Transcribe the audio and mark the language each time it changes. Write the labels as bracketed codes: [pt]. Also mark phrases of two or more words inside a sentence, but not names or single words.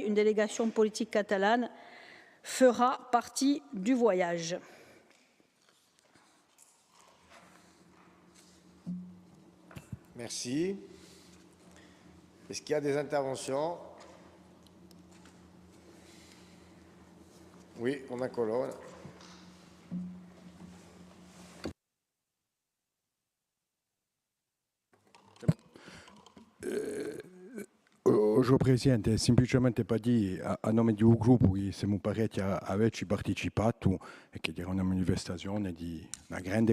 [fr] Une délégation politique catalane fera partie du voyage. Merci. Est-ce qu'il y a des interventions? Oui, on a colonne. [it] Signor Presidente, semplicemente per dire a nome di un gruppo che siamo parecchi a averci partecipato e che era una manifestazione di una grande